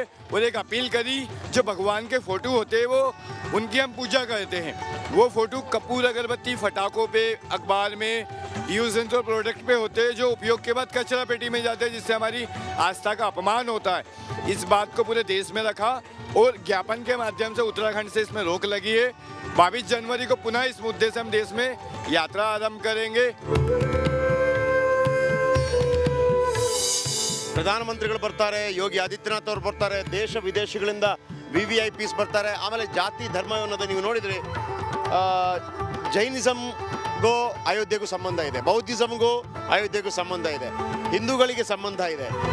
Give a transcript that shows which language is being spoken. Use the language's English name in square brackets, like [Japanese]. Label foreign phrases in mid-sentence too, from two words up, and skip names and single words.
[Hindi] और एक अपील करी, जो भगवान के फोटो होते हैं वो उनकी हम पूजा करते हैं, वो फोटो कपूर, अगरबत्ती, फटाकों पे, अखबार में, [English] use and throw product [Hindi] पे होते हैं, जो उपयोग के बाद कचरा पेटी में जाते हैं, जिससे हमारी आस्था का अपमान होता है। इस बात को पूरे देश में रखा और ज्ञापन के माध्यम से उत्तराखंड से इसमें रोक लगी है। 22 जनवरी को पुनः इस मुद्दे से हम देश में यात्रा आरंभ करेंगे। [Kannada] ಪ್ರಧಾನಮಂತ್ರಿಗಳು ಬರ್ತಾರೆ, ಯೋಗಿ ಆದಿತ್ಯನಾಥ್ ಅವರು ಬರ್ತಾರೆ, ದೇಶ ವಿದೇಶಗಳಿಂದ VVIPs ಬರ್ತಾರೆ. ಆಮೇಲೆ ಜಾತಿ ಧರ್ಮ ಅನ್ನೋದು ನೀವು ನೋಡಿದ್ರಿ, ಜೈನಿಸಮ್ಗೂ ಅಯೋಧ್ಯೆಗೂ ಸಂಬಂಧ ಇದೆ, ಬೌದ್ಧಿಸಮ್ಗೂ ಅಯೋಧ್ಯೆಗೂ ಸಂಬಂಧ ಇದೆ, ಹಿಂದೂಗಳಿಗೆ ಸಂಬಂಧ ಇದೆ.